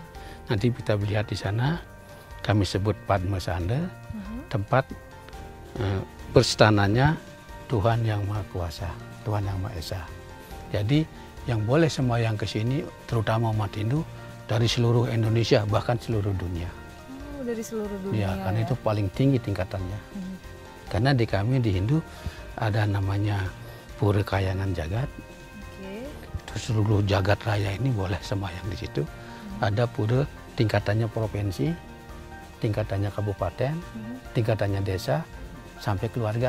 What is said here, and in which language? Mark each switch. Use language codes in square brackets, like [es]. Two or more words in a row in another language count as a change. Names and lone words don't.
[id] Nanti kita lihat di sana, kami sebut Padma Sanda, tempat berstananya Tuhan yang Maha Kuasa, Tuhan yang Maha Esa. Jadi yang boleh sembahyang ke sini, terutama umat Hindu, dari seluruh Indonesia, bahkan seluruh dunia. Dari seluruh dunia. Ya, karena itu paling tinggi tingkatannya. Karena di kami di Hindu ada namanya Pura Kayangan Jagat. Terus seluruh jagat raya ini boleh sembahyang di situ. Ada pura tingkatannya provinsi, tingkatannya kabupaten, tingkatannya desa, sampai keluarga.